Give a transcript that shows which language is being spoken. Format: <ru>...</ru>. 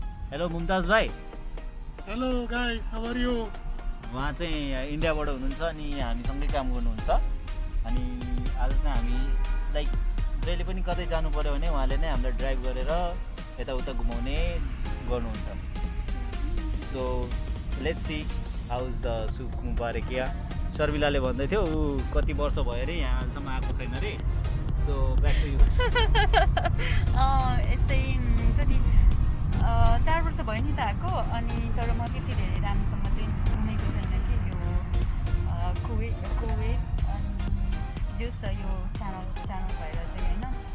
<ne>Hello Mumtaz भाइ।</ne> <en>Hello guys, how are you?</en> <ne>उहाँ चाहिँ इन्डियाबाट हुनुहुन्छ अनि हामीसँगै काम गर्नुहुन्छ अनि आज चाहिँ हामी लाइक जहिले पनि कतै जानु पऱ्यो भने उहाँले नै हामीलाई ड्राइभ गरेर यताउता घुमाउने गर्नुहुन्छ।</ne> <en>So let's see how is the सुख मुबारकिया।</en> <ne>शर्मिलाले भन्दै थियो ऊ कति वर्ष भयो अरे यहाँ अहिलेसम्म आएको छैन अरे।</ne> <en>So back to you.</en> <ne>यस्तै कति 4 वर्ष भयो नि त आएको अनि तर म त्यति धेरै राम्रोसँग चाहिँ घुमेको छैन कि यो कुवेत अनि जो छ यो च्यानल भएर चाहिँ होइन।</ne>